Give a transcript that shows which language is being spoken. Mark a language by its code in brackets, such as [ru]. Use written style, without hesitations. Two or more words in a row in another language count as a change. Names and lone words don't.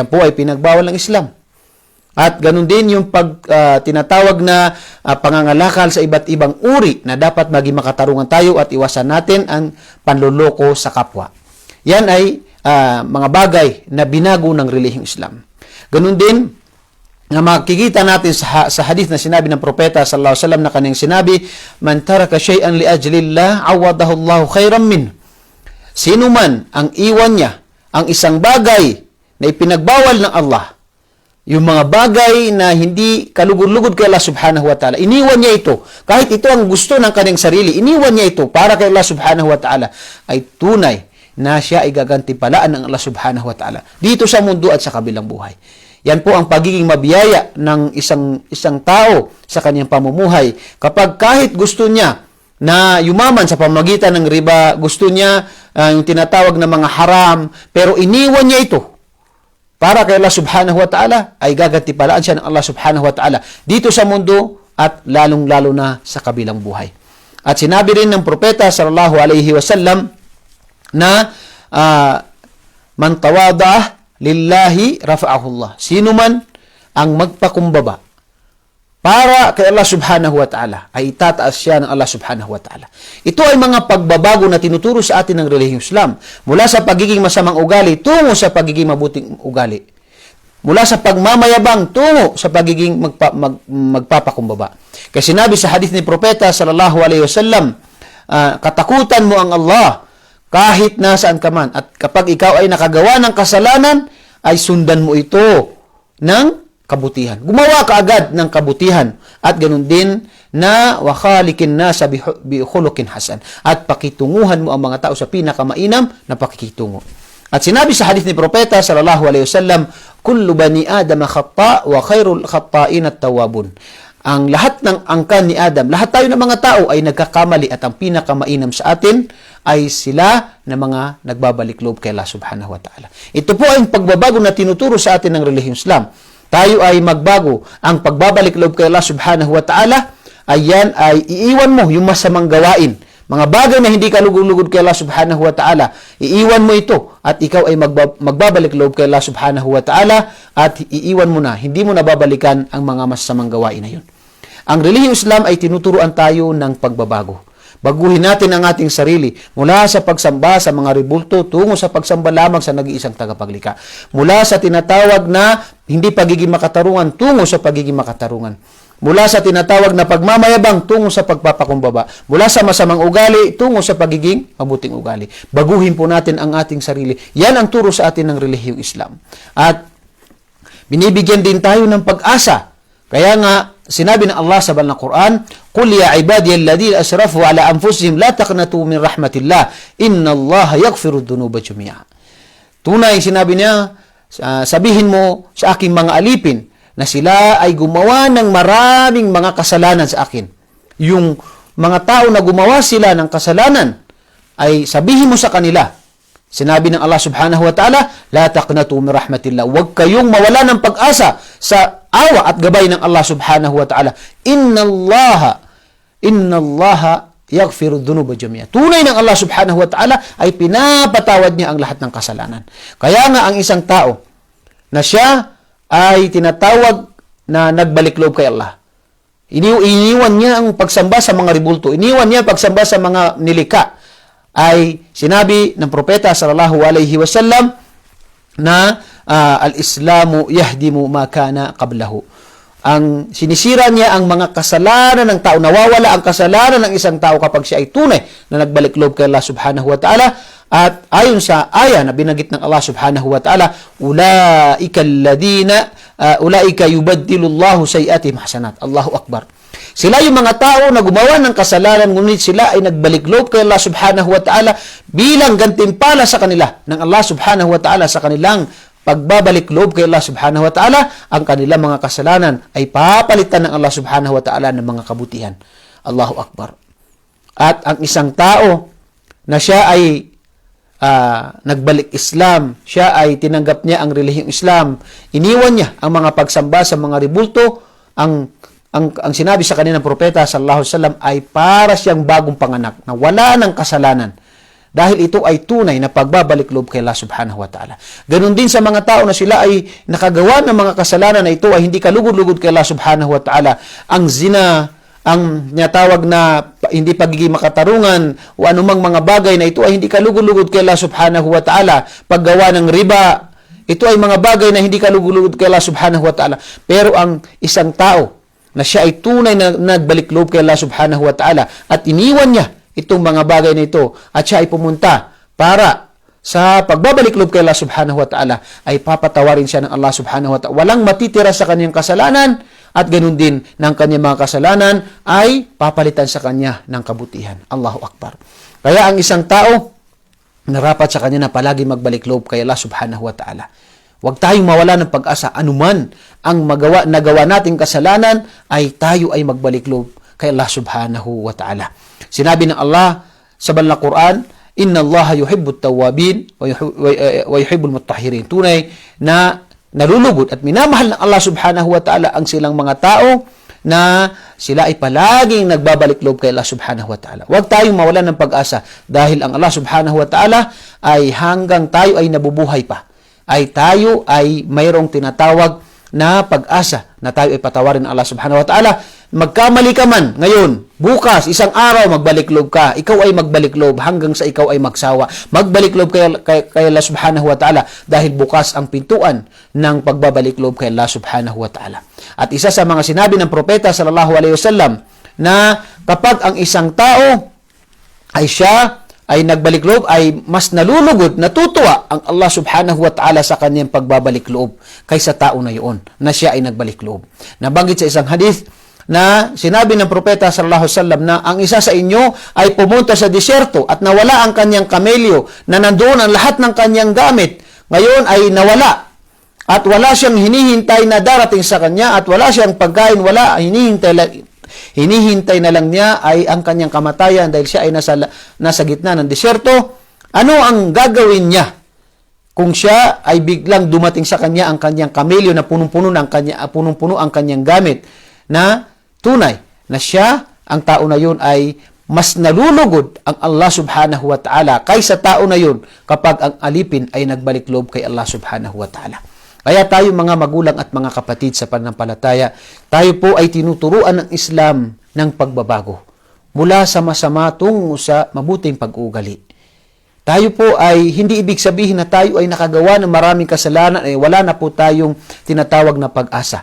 [tl] Yan po ay pinagbawal ng Islam. At ganun din yung tinatawag na pangangalakal sa iba't ibang uri na dapat maging makatarungan tayo at iwasan natin ang panluloko sa kapwa. Yan ay mga bagay na binago ng relihiyong Islam. Ganun din, na makikita natin sa hadith na sinabi ng Propeta [ar] صلى الله عليه وسلم [tl] na kanyang sinabi, [ar] من ترك شيئا لأجل الله عوضه الله خيرا منه. [tl] Sino man ang iwan niya ang isang bagay na ipinagbawal ng Allah, yung mga bagay na hindi kalugod-lugod kay Allah [ar] سبحانه وتعالى, [tl] iniwan niya ito, kahit ito ang gusto ng kanyang sarili, iniwan niya ito para kay Allah [ar] سبحانه وتعالى, [tl] ay tunay na siya ay gagantimpalaan ng Allah [ar] سبحانه وتعالى [tl] dito sa mundo at sa kabilang buhay. Yan po ang pagiging mabiyaya ng isang tao sa kanyang pamumuhay. Kapag kahit gusto niya na yumaman sa pamamagitan ng riba, gusto niya yung tinatawag na mga haram, pero iniwan niya ito para kay Allah [ar] سبحانه وتعالى, [tl] ay gagantimpalaan siya ng Allah [ar] سبحانه وتعالى [tl] dito sa mundo at lalong-lalo na sa kabilang buhay. At sinabi rin ng Propeta [ar] صلى الله عليه وسلم [tl] na [ar] من تواضع لله رفعه الله. [tl] Sino man ang magpakumbaba para kay Allah [ar] سبحانه وتعالى, [tl] ay itataas siya ng Allah [ar] سبحانه وتعالى. [tl] Ito ay mga pagbabago na tinuturo sa atin ng relihiyong Islam. Mula sa pagiging masamang ugali, tungo sa pagiging mabuting ugali. Mula sa pagmamayabang, tungo sa pagiging magpapakumbaba. Kaya sinabi sa hadith ni Propeta [ar] صلى الله عليه وسلم, [tl] katakutan mo ang Allah, kahit nasaan ka man. At kapag ikaw ay nakagawa ng kasalanan, ay sundan mo ito ng kabutihan. Gumawa ka agad ng kabutihan. At ganun din na [ar] وخالق الناس بخلق حسن. [tl] At pakitunguhan mo ang mga tao sa pinakamainam na pakikitungo. At sinabi sa hadith ni Propeta [ar] صلى الله عليه وسلم, كل بني آدم خطاء وخير الخطائين التوابون. [tl] Ang lahat ng angkan ni Adam, lahat tayo ng mga tao ay nagkakamali at ang pinakamainam sa atin ay sila na mga nagbabalik loob kay Allah [ar] سبحانه وتعالى. [tl] Ito po ay pagbabago na tinuturo sa atin ng relihiyong Islam. Tayo ay magbago. Ang pagbabalik loob kay Allah [ar] سبحانه وتعالى, [tl] ayan ay iiwan mo yung masamang gawain. Mga bagay na hindi ka lugod-lugod kay Allah [ar] سبحانه وتعالى, [tl] iiwan mo ito at ikaw ay magbabalik loob kay Allah [ar] سبحانه وتعالى [tl] at iiwan mo na, hindi mo na babalikan ang mga masamang gawain na yun. Ang relihiyong Islam ay tinuturuan tayo ng pagbabago. Baguhin natin ang ating sarili mula sa pagsamba sa mga rebulto tungo sa pagsamba lamang sa nag-iisang tagapaglikha. Mula sa tinatawag na hindi pagiging makatarungan tungo sa pagiging makatarungan. Mula sa tinatawag na pagmamayabang tungo sa pagpapakumbaba. Mula sa masamang ugali tungo sa pagiging mabuting ugali. Baguhin po natin ang ating sarili. Yan ang turo sa atin ng relihiyong Islam. At binibigyan din tayo ng pag-asa. Kaya nga, sinabi ng Allah sa banal na Quran, [ar] "قل يا عبادي الذين أسرفوا على أنفسهم لا تقنطوا من رحمة الله إن الله يغفر الذنوب جميعا." [tl] Tunay, sinabi niya, sabihin mo sa aking mga alipin na sila ay gumawa ng maraming mga kasalanan sa akin. Yung mga tao na gumawa sila ng kasalanan, ay sabihin mo sa kanila, sinabi ng Allah [ar] سبحانه وتعالى, لا تقنطوا من رحمة الله. [tl] Huwag kayong mawala ng pag-asa sa awa at gabay ng Allah [ar] سبحانه وتعالى. إن الله يغفر الذنوب جميعا. [tl] Tunay ng Allah [ar] سبحانه وتعالى [tl] ay pinapatawad niya ang lahat ng kasalanan. Kaya nga ang isang tao na siya ay tinatawag na nagbalik loob kay Allah. Iniwan niya ang pagsamba sa mga ribulto. Iniwan niya ang pagsamba sa mga nilika. Ay sinabi ng propeta [ar] صلى الله عليه وسلم [tl] na [ar] الإسلام يهدم ما كان قبله. [tl] Ang sinisira niya ang mga kasalanan ng tao, nawawala ang kasalanan ng isang tao kapag siya ay tunay na nagbalik loob kay Allah [ar] سبحانه وتعالى. [tl] At ayon sa aya na binanggit ng Allah [ar] سبحانه وتعالى, أولئك يبدل الله سيئاتهم حسنات الله أكبر. [tl] Sila yung mga tao na gumawa ng kasalanan, ngunit sila ay nagbalik loob kay Allah [ar] سبحانه وتعالى [tl] bilang gantimpala sa kanila ng Allah [ar] سبحانه وتعالى [tl] sa kanilang pagbabalik loob kay Allah [ar] سبحانه وتعالى. [tl] Ang kanilang mga kasalanan ay papalitan ng Allah [ar] سبحانه وتعالى [tl] ng mga kabutihan. [ar] الله أكبر. [tl] At ang isang tao na siya ay nagbalik Islam, siya ay tinanggap niya ang relihiyong Islam, iniwan niya ang mga pagsamba sa mga ribulto, ang sinabi sa kanina ng propeta [ar] صلى الله عليه وسلم [tl] ay para siyang bagong panganak na wala ng kasalanan. Dahil ito ay tunay na pagbabalik loob kay Allah [ar] سبحانه وتعالى. [tl] Ganon din sa mga tao na sila ay nakagawa ng mga kasalanan na ito ay hindi kalugod-lugod kay Allah [ar] سبحانه وتعالى. [tl] Ang zina, ang tinatawag na hindi pagiging makatarungan o anumang mga bagay na ito ay hindi kalugod-lugod kay Allah [ar] سبحانه وتعالى. [tl] Paggawa ng riba, ito ay mga bagay na hindi kalugod-lugod kay Allah [ar] سبحانه وتعالى. [tl] Pero ang isang tao na siya ay tunay na nagbalik loob kay Allah [ar] سبحانه وتعالى [tl] at iniwan niya itong mga bagay na ito at siya ay pumunta para sa pagbabalik loob kay Allah [ar] سبحانه وتعالى [tl] ay papatawarin siya ng Allah [ar] سبحانه وتعالى. [tl] Walang matitira sa kanyang kasalanan at ganun din ng kanyang mga kasalanan ay papalitan sa kanya ng kabutihan. [ar] الله أكبر. [tl] Kaya ang isang tao narapat sa kanya na palagi magbalik loob kay Allah [ar] سبحانه وتعالى. [tl] Huwag tayong mawala ng pag-asa. Anuman ang nagawa nating kasalanan ay tayo ay magbalik loob kay Allah [ar] سبحانه وتعالى. [tl] Sinabi ng Allah sa banal na Quran, [ar] "إن الله يحب التوابين ويحب المتطهرين." [tl] Tunay na nalulugod at minamahal ng Allah [ar] سبحانه وتعالى [tl] ang silang mga tao na sila ay palaging nagbabalik loob kay Allah [ar] سبحانه وتعالى. [tl] Huwag tayong mawalan ng pag-asa dahil ang Allah [ar] سبحانه وتعالى [tl] ay hanggang tayo ay nabubuhay pa, ay tayo ay mayroong tinatawag na pag-asa na tayo ay patawarin ng Allah [ar] سبحانه وتعالى. [tl] Magkamali ka man ngayon, bukas, isang araw, magbalik loob ka. Ikaw ay magbalik loob hanggang sa ikaw ay magsawa. Magbalik loob kay Allah [ar] سبحانه وتعالى [tl] dahil bukas ang pintuan ng pagbabalik loob kay Allah [ar] سبحانه وتعالى. [tl] At isa sa mga sinabi ng propeta [ar] صلى الله عليه وسلم [tl] na kapag ang isang tao ay siya ay nagbalik loob, ay mas nalulugod, natutuwa ang Allah [ar] سبحانه وتعالى [tl] sa kanyang pagbabalik loob kaysa tao na yun na siya ay nagbalik loob. Nabanggit sa isang hadith na sinabi ng propeta [ar] صلى الله عليه وسلم [tl] na ang isa sa inyo ay pumunta sa disyerto at nawala ang kanyang kamelyo, na nandoon ang lahat ng kanyang gamit. Ngayon ay nawala at wala siyang hinihintay na darating sa kanya at wala siyang pagkain, wala, hinihintay na lang niya ay ang kanyang kamatayan dahil siya ay nasa gitna ng disyerto. Ano ang gagawin niya kung siya ay biglang dumating sa kanya ang kanyang kamelyo na punong-puno ang kanyang gamit, na tunay na siya, ang tao na yun, ay mas nalulugod ang Allah [ar] سبحانه وتعالى [tl] kaysa tao na yun kapag ang alipin ay nagbalik loob kay Allah [ar] سبحانه وتعالى. [tl] Kaya tayo mga magulang at mga kapatid sa pananampalataya, tayo po ay tinuturuan ng Islam ng pagbabago mula sa masama tungo sa mabuting pag-uugali. Tayo po ay hindi ibig sabihin na tayo ay nakagawa ng maraming kasalanan, wala na po tayong tinatawag na pag-asa.